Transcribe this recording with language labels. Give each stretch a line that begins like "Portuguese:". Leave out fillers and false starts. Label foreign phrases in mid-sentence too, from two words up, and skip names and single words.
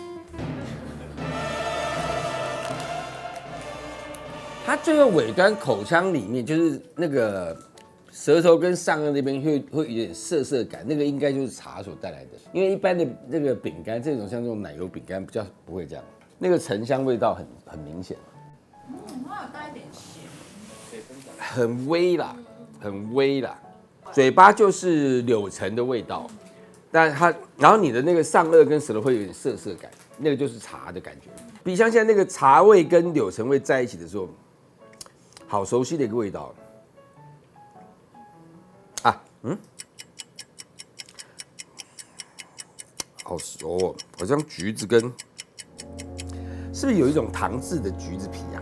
Chinese: 它最後尾端口腔裡面就是那個舌頭跟上顎那邊會有點澀感，那個應該就是茶所帶來的。因為一般的那個餅乾，這種像這種奶油餅乾比較不會這樣，那個橙香味道很明顯。它有帶一點鹹，很微啦，很微啦，嘴巴就是柳橙的味道，但它然後你的那個上顎跟舌頭會有點澀感，那個就是茶的感覺。比像現在那個茶味跟柳橙味在一起的時候，好熟悉的一個味道啊，好熟哦，好像橘子跟是不是有一種糖漬的橘子皮啊？